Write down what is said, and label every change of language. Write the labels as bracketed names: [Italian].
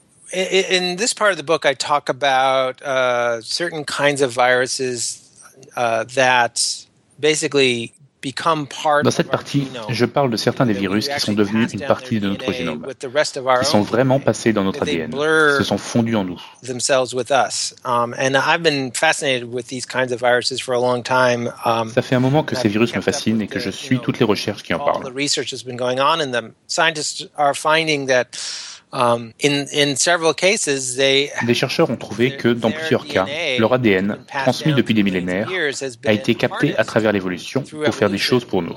[English] In this part of the book, I talk about certain kinds of viruses that basically become part. [French] Dans cette partie, je parle de certains des virus qui sont devenus une partie de notre génome, qui sont vraiment passés dans notre ADN, se sont fondus en nous. Ça fait un moment que ces virus me fascinent et que je suis toutes les recherches qui en parlent. [English] All the research has been going on in them. Scientists are finding that in several cases, they. [French] Des chercheurs ont trouvé que dans plusieurs cas, leur ADN, transmis depuis des millénaires, a été capté à travers l'évolution pour faire des choses pour nous.